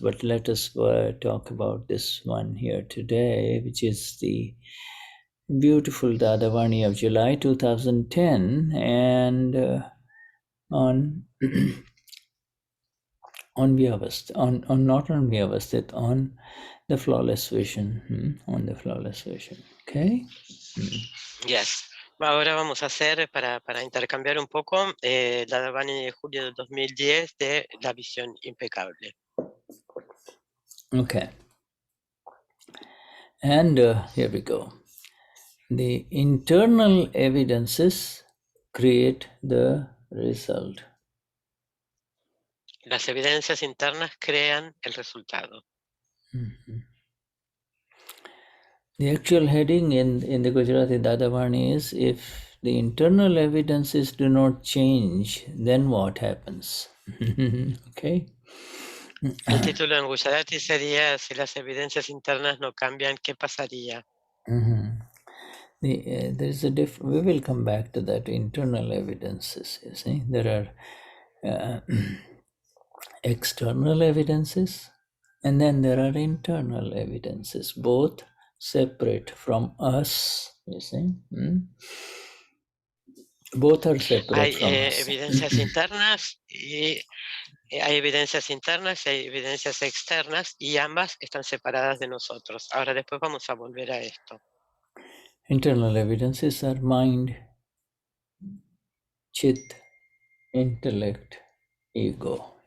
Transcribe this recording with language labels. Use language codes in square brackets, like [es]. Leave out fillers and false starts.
[en] But let us talk about this one here today, which is the beautiful Dadavani of July 2010, and on on Vyavasth, on not on Vyavasthit, on the flawless vision, on the flawless vision. Okay. Yes. [es] Ahora vamos a hacer, para intercambiar un poco, la Dadavan de julio de 2010 de la visión impecable. Okay. [en] And here we go. The internal evidences create the result. [es] Las evidencias internas crean el resultado. [en] The actual heading in the Gujarati Dadavani is, if the internal evidences do not change, then what happens? Okay. [es] El título en Gujarati sería: si las evidencias internas no cambian, ¿qué pasaría? [en] There is a we will come back to that, internal evidences. You see, there are external evidences, and then there are internal evidences, both separate from us. You see, both are separate [es] Hay [en] from us. [es] evidencias internas y hay evidencias internas y hay evidencias externas, y ambas están separadas de nosotros. Ahora después vamos a volver a esto. [en] Internal evidences are mind, chit, intellect, ego.